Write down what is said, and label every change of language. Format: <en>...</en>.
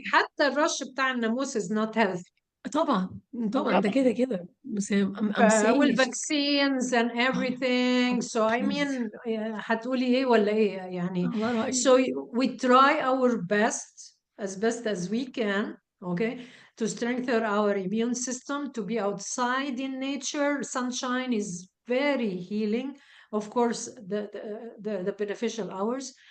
<ar>حتى الرش بتاع الناموس</ar> <en>is not healthy.</en> <ar>طبعا طبعا ده كده كده، بس</ar> <en>I'm saying والvaccines and everything. So I please. mean</en> <ar>هتقولي ايه ولا ايه يعني. على رأيك.</ar> <en>So we try our best as we can, okay, to strengthen our immune system, to be outside in nature. Sunshine is very healing. Of course, the beneficial hours.</en>